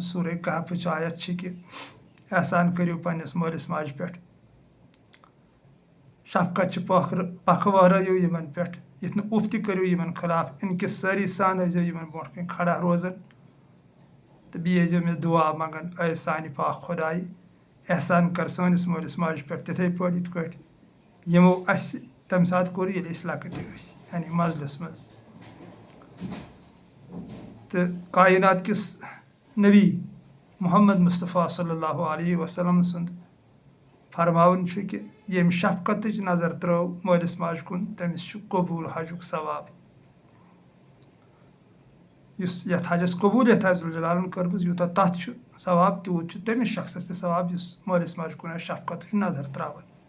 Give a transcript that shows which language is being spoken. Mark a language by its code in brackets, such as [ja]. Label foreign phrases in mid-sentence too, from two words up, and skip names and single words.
[ks] سورہ کہفٕچ آیت چھِ کہِ احسان کٔرِو پننِس مٲلِس ماجہِ پٮ۪ٹھ، شفقت چھِ پکھٕ وٲرٲیِو یِمن پٮ۪ٹھ، یِتھ نہٕ اُف تہِ کٔرِو یِمن خلاف، اِنکہِ سٲری سان ٲسۍزیو یِمن برونٛٹھ کَنۍ کھڑا روزان تہٕ بیٚیہِ ٲسۍزیو مےٚ دُعا منٛگان اے سانہِ پاک خۄدایہِ احسان کر سٲنِس مٲلِس ماجہِ پٮ۪ٹھ تِتھٕے پٲٹھۍ یِتھ کٲٹھۍ یِمو اَسہِ تَمہِ ساتہٕ کوٚر ییٚلہِ أسۍ لۄکٕٹۍ ٲسۍ یعنی منزلس منٛز. تہٕ کاینات کِس نبی محمد مصطفیٰ [ar] صلی اللہ علیہ وسلم [ks] سُنٛد فرماوُن چھُ کہِ ییٚمہِ شفقتٕچ نظر ترٲو مٲلِس ماجہِ کُن تٔمِس چھُ قبوٗل حجُک ثواب. یُس یتھ حجس قبوٗلیت آسہِ ذوالجلالن کٔرمٕژ یوٗتاہ تتھ چھُ ثواب تیوٗت چھُ تٔمِس شخصس تہِ ثواب یُس مٲلِس ماجہِ کُن آسہِ شفقتٕچ نظر تراوان.